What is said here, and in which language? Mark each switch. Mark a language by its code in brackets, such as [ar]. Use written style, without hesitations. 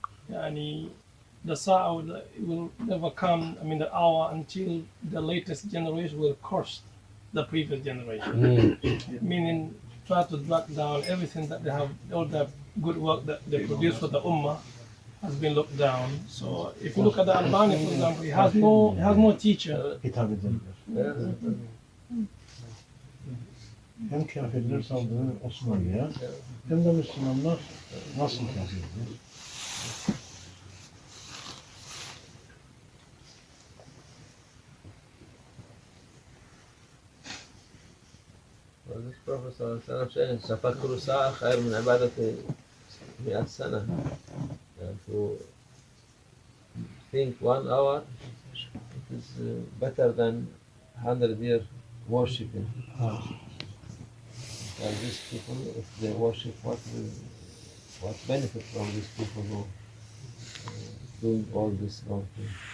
[en] يعني the sa'a will never come, I mean the hour, until the latest generation will curse the previous generation. Meaning try to drag down everything that they have, all the good work that they produce for the ummah has been looked down. So if you look at the Albani, for example, he has no teacher. [tr] Hitap edildiler. Hem kafirler saldırır Osmanlı'ya, hem de Müslümanlar nasıl kafirdir? [en] This Prophet ﷺ saying, [ar] تفكر ساعة خير من عبادة 100 سنة. [en] And to think 1 hour, it is better than 100 years worshipping. And these people, if they worship, what benefit from these people who doing all this wrong thing?